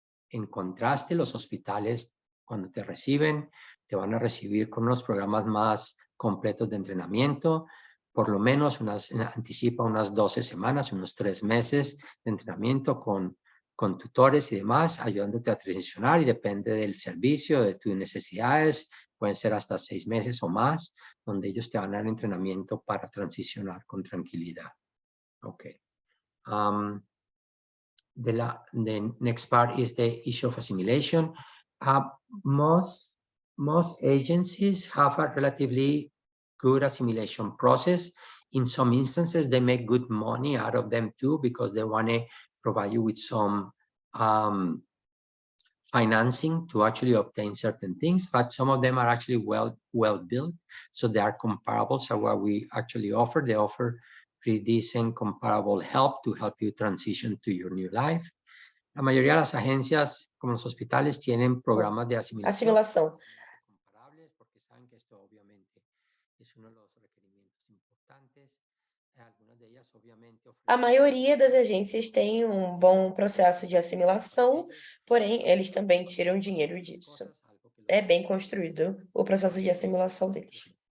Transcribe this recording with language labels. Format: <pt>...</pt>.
<es>En contraste, los hospitales, cuando te reciben, te van a recibir con unos programas más completos de entrenamiento, por lo menos anticipa unas 12 semanas, unos 3 meses de entrenamiento con tutores y demás, ayudándote a transicionar, y depende del servicio, de tus necesidades, pueden ser hasta 6 meses o más, donde ellos te van a dar entrenamiento para transicionar con tranquilidad.</es> <en>Okay. The next part is the issue of assimilation. Most agencies have a relatively good assimilation process. In some instances, they make good money out of them too, because they want to provide you with some financing to actually obtain certain things, but some of them are actually well built, so they are comparable. So what we actually offer, they offer pretty decent comparable help to help you transition to your new life.</en> <es>La mayoría de las agencias, como los hospitales, tienen programas de asimilación.</es> <pt>Assimilação.</pt> <es>Comparables, porque saben que esto obviamente es uno de los requerimientos importantes. Algunas de ellas obviamente</es> <pt>A maioria das agências tem um bom processo de assimilação, porém, eles também tiram dinheiro disso. É bem construído o processo de assimilação deles.</pt>